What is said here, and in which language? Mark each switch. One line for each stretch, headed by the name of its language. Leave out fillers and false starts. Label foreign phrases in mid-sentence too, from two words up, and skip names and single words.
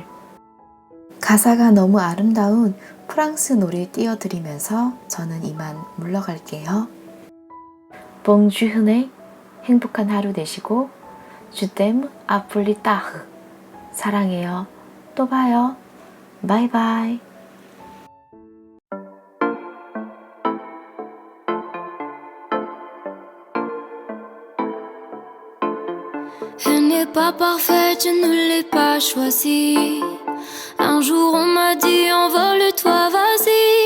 Korean: 가사가 너무 아름다운 프랑스 노래 띄워드리면서 저는 이만 물러갈게요. 봉주흔의 행복한 하루 되시고,
French: je t'aime, à plus tard.
Korean: 사랑해요. 또 봐요. 바이바이.
French: Elle n'est pas parfaite, je ne l'ai pas choisie. Un jour on m'a dit envole-toi, vas-y.